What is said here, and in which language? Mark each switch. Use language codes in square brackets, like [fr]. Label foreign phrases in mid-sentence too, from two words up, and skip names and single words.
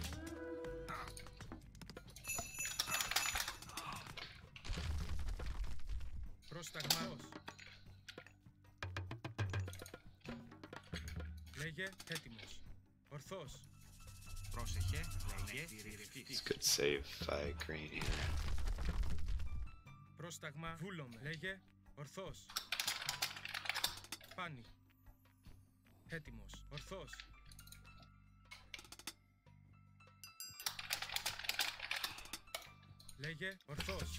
[el] Πρόσταγμα. Λέγε. Έτοιμος. Ορθός. Πρόσεχε. Λέγε. Θηρευτής. [en] Good save by green here. [el] Πρόσταγμα. Βούλομαι. Λέγε. Ορθός. Πάνι. Έτοιμος. Ορθός. Λέγε. Ορθός.